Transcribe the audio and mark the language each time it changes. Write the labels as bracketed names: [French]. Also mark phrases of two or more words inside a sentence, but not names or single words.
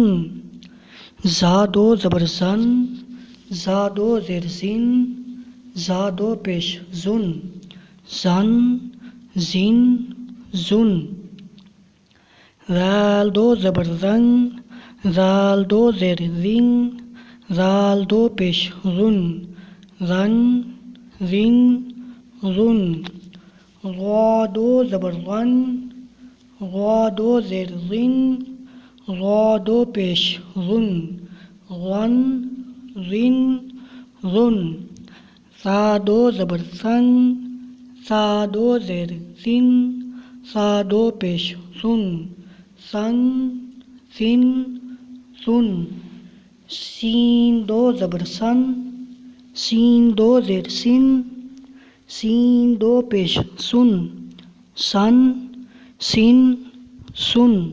[Urdu] زا دو زبر زن، زا دو زیر زن، زا دو پیش زن، زن، زن، زن۔ ذال دو زبر زن، ذال دو زیر زن، ذال دو پیش زن، زن، زن، زن۔ غا دو زبر غن، غا دو زیر زن، غا دو پیش غن، غن، غن، غن۔ سا دو زبر سن، سا دو زیر سن، سا دو پیش سن، سن، سن، سن۔ سین دو زبر سن، سین دو زیر سن، سین دو پیش سن، سن، سن، سن۔